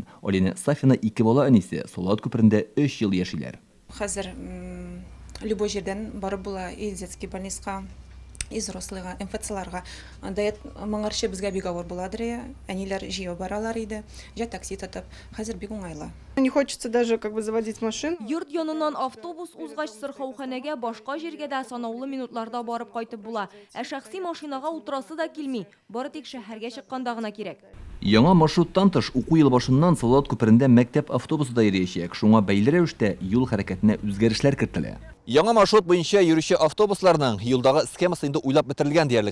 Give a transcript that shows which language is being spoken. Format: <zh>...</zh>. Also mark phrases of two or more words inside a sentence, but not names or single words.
<tt>Алина Сафина 2 бала әнисе, Салават күперендә 3 ел яшиләр. Хәзер любой җирдән барып була,</tt> <ru>и детский</ru> <tt>больницага, и взрослыйга, МФЦларга. Анда моңарчы безгә бик авыр буладыр, әниләр җыяу баралар иде, җә такси тотып. Хәзер бик уңайлы.</tt> <ru>Не хочется даже заводить машину.</ru> <tt>Йорт янынан автобус узгач сырхауханәгә башка җиргә дә санаулы минутларда барып кайтып була. Ә шәхси машинага утырасы да килми. Бары тик шәһәргә чыкканда гына кирәк. Яңа маршруттан тыш уку ел башыннан Салават күперендә мәктәп автобусы да йөриячәк. Шуңа бәйле рәвештә юл хәрәкәтенә үзгәрешләр кертелә. Яңа маршрут буенча йөрүче автобусларның юлдагы схемасы инде уйлап бетерелгән диярлек.</tt>